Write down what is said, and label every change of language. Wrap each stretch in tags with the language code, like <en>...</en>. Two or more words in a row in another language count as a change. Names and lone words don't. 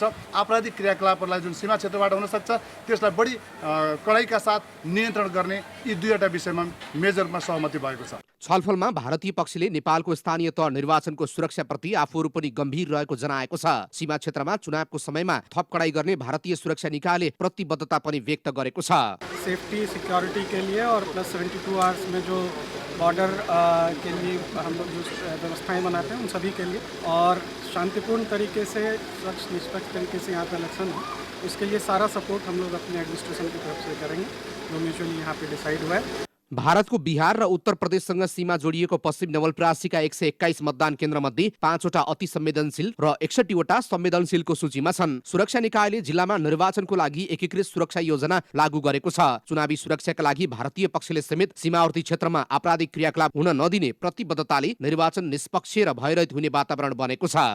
<ne>आपराधिक क्रियाकलापहरूलाई जुन सीमा क्षेत्रबाट हुनसक्छ त्यसलाई बढी कडाइका साथ नियन्त्रण गर्ने यी दुईवटा विषयमा मेजरमा सहमति भएको छ। छलफलमा भारतीय पक्षले नेपालको स्थानीय तह निर्वाचनको सुरक्षाप्रति आफूहरू पनि गम्भीर रहेको जनाएको छ। सीमा क्षेत्रमा चुनावको समयमा थप कडाई गर्ने भारतीय सुरक्षा निकायले प्रतिबद्धता पनि व्यक्त गरेको छ।</ne> <en>safety security</en> <hi>के लिए और</hi> <en>plus 72 hours</en> <hi>में जो बॉर्डर के लिए हम लोग जो व्यवस्थाएं बनाते हैं उन सभी के लिए और शांतिपूर्ण तरीके से स्वच्छ निष्पक्ष तरीके से यहाँ पे इलेक्शन हो, उसके लिए सारा सपोर्ट हम लोग अपने एडमिनिस्ट्रेशन की तरफ से करेंगे जो म्यूचुअली यहाँ पे डिसाइड हुआ है।</hi> <ne>भारतको बिहार र उत्तर प्रदेशसँग सीमा जोडिएको पश्चिम नवलपरासीका 121 मतदान केन्द्र मध्ये 5वटा अति संवेदनशील र 61वटा संवेदनशीलको सूचीमा छन्। सुरक्षा निकायले जिल्लामा निर्वाचनको लागि एकीकृत सुरक्षा योजना लागू गरेको छ। चुनावी सुरक्षाका लागि भारतीय पक्षले समेत सीमावर्ती क्षेत्रमा आपराधिक क्रियाकलाप हुन नदिने प्रतिबद्धताले निर्वाचन निष्पक्ष र भयरहित हुने वातावरण बनेको छ।</ne>